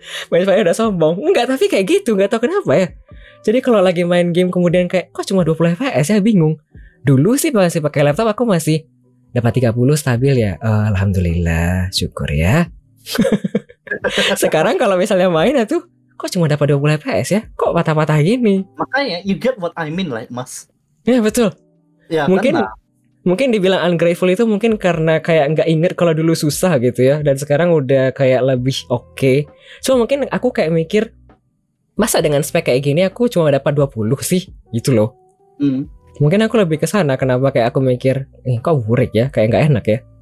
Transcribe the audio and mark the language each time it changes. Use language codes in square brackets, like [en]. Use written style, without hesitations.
[id] Main-main udah sombong. Enggak, tapi kayak gitu, enggak tahu kenapa ya. Jadi kalau lagi main game kemudian kayak kok cuma 20 fps ya, bingung. Dulu sih masih pakai laptop aku masih dapat 30 stabil ya. Alhamdulillah, syukur ya. Sekarang kalau misalnya main itu kok cuma dapat 20 fps ya? Kok patah-patah gini? [en] Makanya you get what I mean like mas. [id] Ya betul. Ya, Mungkin dibilang ungrateful itu mungkin karena kayak nggak inget kalau dulu susah gitu ya, dan sekarang udah kayak lebih oke. So mungkin aku kayak mikir, masa dengan spek kayak gini aku cuma dapat 20 sih gitu loh. Mungkin aku lebih ke sana, kenapa kayak aku mikir kok burik ya, kayak nggak enak ya.